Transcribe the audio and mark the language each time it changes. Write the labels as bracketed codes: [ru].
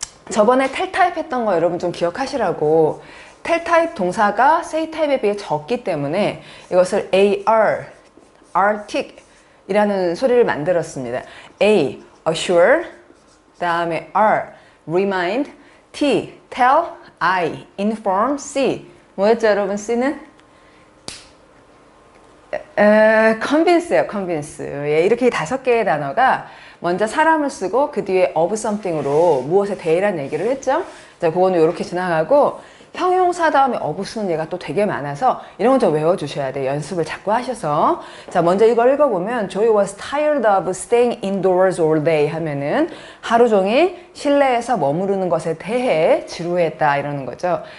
[ko] 저번에 tell 타입 했던 거 여러분 좀 기억하시라고. tell 타입 동사가 say 타입에 비해 적기 때문에 이것을 artic 이라는 소리를 만들었습니다. A, assure, 그 다음에 R, remind, T, tell, I, inform, C. 뭐였죠 여러분? C는? convince예요, convince. 예, 이렇게 5개의 단어가 먼저 사람을 쓰고 그 뒤에 of something으로 무엇에 대해라는 얘기를 했죠. 자, 그거는 이렇게 지나가고, 형용사 다음에 of 쓰는 예가 또 되게 많아서 이런 건 좀 외워주셔야 돼요. 연습을 자꾸 하셔서. 자, 먼저 이걸 읽어보면 [en] Joey was tired of staying indoors all day [ko] 하면은 하루 종일 실내에서 머무르는 것에 대해 지루했다 이러는 거죠.